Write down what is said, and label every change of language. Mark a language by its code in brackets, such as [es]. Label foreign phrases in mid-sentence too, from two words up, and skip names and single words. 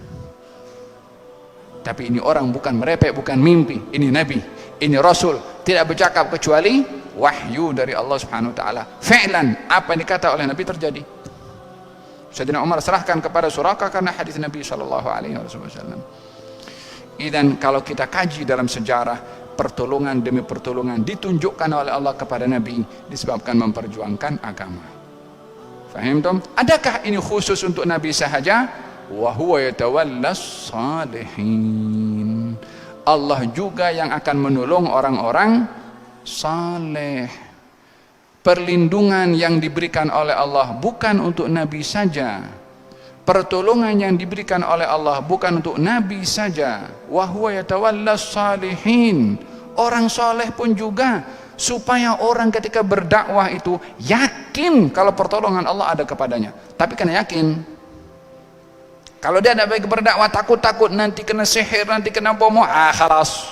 [ms] Tapi ini orang bukan merepek, bukan mimpi. Ini Nabi, ini Rasul, tidak bercakap kecuali wahyu dari Allah [ar] سبحانه وتعالى. [ms] Fi'lan, apa yang dikata oleh Nabi terjadi. Sayyidina Umar serahkan kepada Suraqah karena hadis Nabi [ar] صلى الله عليه وسلم. [ms] Dan kalau kita kaji dalam sejarah, pertolongan demi pertolongan ditunjukkan oleh Allah kepada Nabi disebabkan memperjuangkan agama. Faham tom? Adakah ini khusus untuk Nabi sahaja? [ar] وهو يتولى الصالحين. [ms] Allah juga yang akan menolong orang-orang saleh. Perlindungan yang diberikan oleh Allah bukan untuk Nabi saja. Pertolongan yang diberikan oleh Allah bukan untuk Nabi saja. [ar] وهو يتولى الصالحين. [ms] Orang saleh pun juga, supaya orang ketika berdakwah itu yakin kalau pertolongan Allah ada kepadanya. Tapi kena yakin. Kalau dia tidak baik berdakwah, takut-takut nanti kena sihir, nanti kena bomo, khalas.